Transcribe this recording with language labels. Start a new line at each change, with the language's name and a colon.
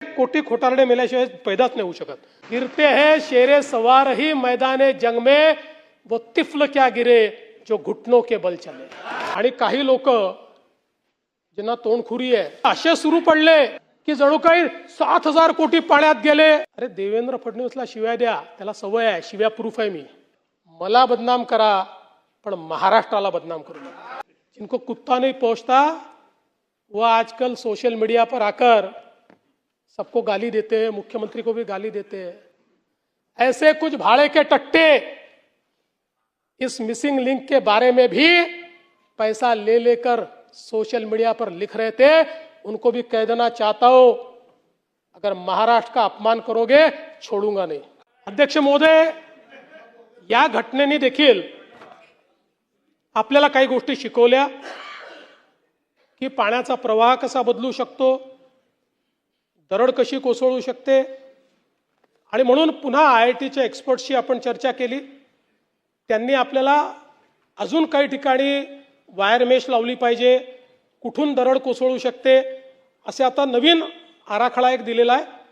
Marathi: कोटी खोटारडे मेल्याशिवाय पैदाच नाही होऊ शकत.
Hindi: गिरते है शेरे सवार ही मैदाने जंग में, वो तिफल क्या गिरे जो घुटनों के बल चले.
Marathi: आणि काही लोक ज्यांना तोंडखुरी आहे असे सुरू पडले की जणू काही 7,000 कोटी पाण्यात गेले. अरे देवेंद्र फडणवीसला शिव्या द्या, त्याला सवय आहे, शिव्या प्रूफ आहे. मी मला बदनाम करा पण महाराष्ट्राला बदनाम करू नका.
Hindi: जिनको कुत्ता नहीं पहुंचता वो आजकल सोशल मीडिया पर आकर सबको गाली देते हैं, मुख्यमंत्री को भी गाली देते हैं. ऐसे कुछ भाड़े के टट्टे इस मिसिंग लिंक के बारे में भी पैसा ले लेकर सोशल मीडिया पर लिख रहे थे. उनको भी कह देना चाहता हूं, अगर महाराष्ट्र का अपमान करोगे छोड़ूंगा नहीं.
Marathi: अध्यक्ष महोदय, या घटनेने देखील आपल्याला काही गोष्टी शिकवल्या की पाण्याचा प्रवाह कसा बदलू शकतो, दरड कशी कोसळू शकते. आणि म्हणून पुन्हा IITच्या एक्सपर्टशी आपण चर्चा केली. त्यांनी आपल्याला अजून काही ठिकाणी वायर मेश लावली पाहिजे, कुठून दरड कोसळू शकते असे आता नवीन आराखडा एक दिलेला आहे.